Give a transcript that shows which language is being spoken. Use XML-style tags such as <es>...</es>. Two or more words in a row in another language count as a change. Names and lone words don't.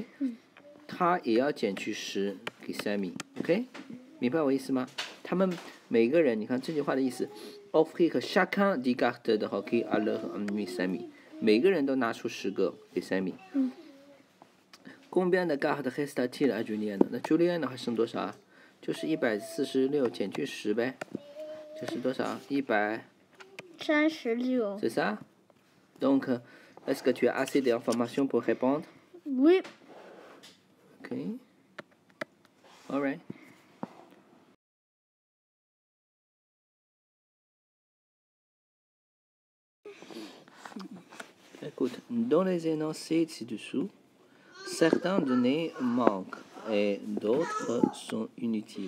<zh>他也要减去10给 Sammy，OK？明白我意思吗？他们每个人，你看这句话的意思 ，</zh> <fr>offrir chacun 10 cartes de hockey à leur ami Sammy，</fr> <zh>每个人都拿出10个给 Sammy。</zh> <fr>Combien de cartes reste-t-il à Julienne？</fr> <zh>那 Julienne 还剩多少啊？就是146减去10呗，就是多少 ？136。</zh> <fr>C'est ça? Donc, est-ce que tu as assez d'informations pour répondre? Oui.</fr> <en>OK. All right.</en> <fr>Écoute, dans les énoncés ci-dessous, certaines données manquent et d'autres sont inutiles.</fr>